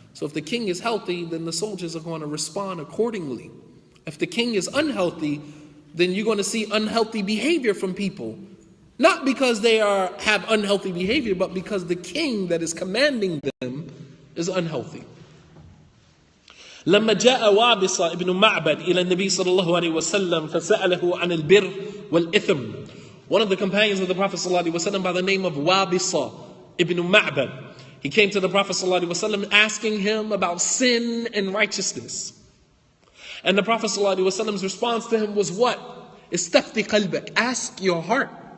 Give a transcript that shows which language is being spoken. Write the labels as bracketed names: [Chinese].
[English] So if the king is healthy, then the soldiers are going to respond accordingly. If the king is unhealthy, then you're going to see unhealthy behavior from people. Not because they have unhealthy behavior, but because the king that is commanding them is unhealthy. [Arabic] لما جاء وابصة ابن معبد إلى النبي صلى الله عليه وسلم فسأله عن البر والإثم. [English] One of the companions of the Prophet [Arabic] صلى الله عليه وسلم [English] by the name of Wabisa ibn Ma'bad, he came to the Prophet صلى الله عليه وسلم asking him about sin and righteousness. And the Prophet [Arabic] صلى الله عليه وسلم's [English] response to him was what? Istafti qalbak. Ask your heart.